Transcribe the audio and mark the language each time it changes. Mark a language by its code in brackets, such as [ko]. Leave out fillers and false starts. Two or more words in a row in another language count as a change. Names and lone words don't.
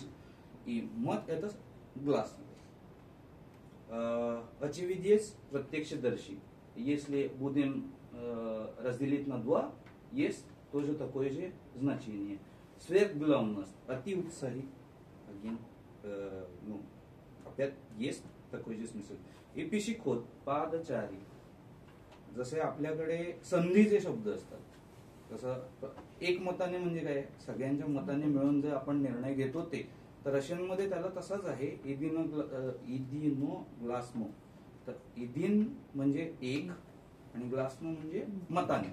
[ru] И мат это гласный. Очевидец, प्रत्यक्षदर्शी. Если будем разделить на два, есть тоже такое же значение. Сверхглавность, атиутсари, опять есть такой же смысл. И пешеход, पादचारी. [mr] जसे आपल्याकडे संधीचे शब्द असतात, तसं एकमताने म्हणजे काय, सगळ्यांच्या मताने मिळून जर आपण निर्णय घेतो ते, तर रशियनमध्ये त्याला तसाच आहे, [ru] едино гласно. [mr] तर इदिन म्हणजे एक आणि ग्लास्नो म्हणजे मताने.